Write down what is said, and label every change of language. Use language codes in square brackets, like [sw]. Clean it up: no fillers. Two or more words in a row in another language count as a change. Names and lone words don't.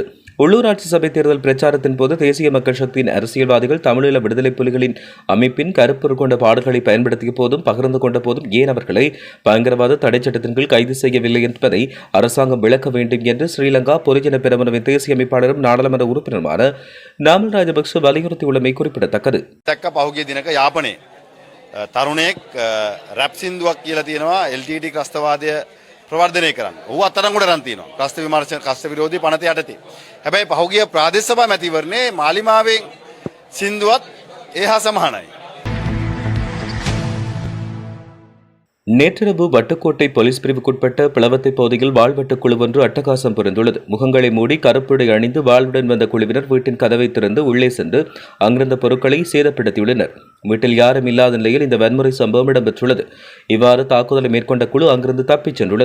[ta] உள்ளூராட்சி சபை தேர்தல் பிரச்சாரத்தின் போது தேசிய மக்கள் சக்தியின் அரசியல்வாதிகள் தமிழீழ விடுதலை புலிகளின் அமைப்பின் கருப்பொரு கொண்ட பாடல்களை பயன்படுத்திய போதும் பகிர்ந்து கொண்ட போதும் ஏன் அவர்களை பயங்கரவாத தடை சட்டத்தின் கீழ் கைது செய்யவில்லை என்பதை அரசாங்கம் விளக்க வேண்டும் என்று ஸ்ரீலங்கா பொதுஜன பெரமுனவின் தேசிய அமைப்பாளரும் நாடாளுமன்ற உறுப்பினருமான நாமல் ராஜபக்ஷ வலியுறுத்தியுள்ளமை குறிப்பிடத்தக்கது. [si] තරුණයෙක් රැප් සින්දුවක් කියලා තියෙනවා LTT ක්‍රස්තවාදය ප්‍රවර්ධනය කරන්න. ඌ අත්අඩංගුවට අරන් තියෙනවා. ක්‍රස්ත විමර්ශන ක්‍රස්ත විරෝධී පනත යටතේ. හැබැයි පහුගිය ප්‍රාදේශ සභා මැතිවරණේ මාලිමාවෙන් සින්දුවත් ඒ හා සමානයි. [ta] நேற்றிரவு வட்டுக்கோட்டை போலீஸ் பிரிவுக்குட்பட்ட பிளவத்தை பகுதியில் வாழ்வெட்டு குழு ஒன்று அட்டகாசம் புரிந்துள்ளது. முகங்களை மூடி கருப்புடை அணிந்து வாழ்வுடன் வந்த குழுவினர் வீட்டின் கதவை திறந்து உள்ளே சென்று அங்கிருந்த பொருட்களை சேதப்படுத்தியுள்ளனர். வீட்டில் யாரும் இல்லாத நிலையில் இந்த வன்முறை சம்பவம் இடம்பெற்றுள்ளது. இவ்வாறு தாக்குதலை மேற்கொண்ட குழு அங்கிருந்து தப்பிச் சென்றுள்ளது.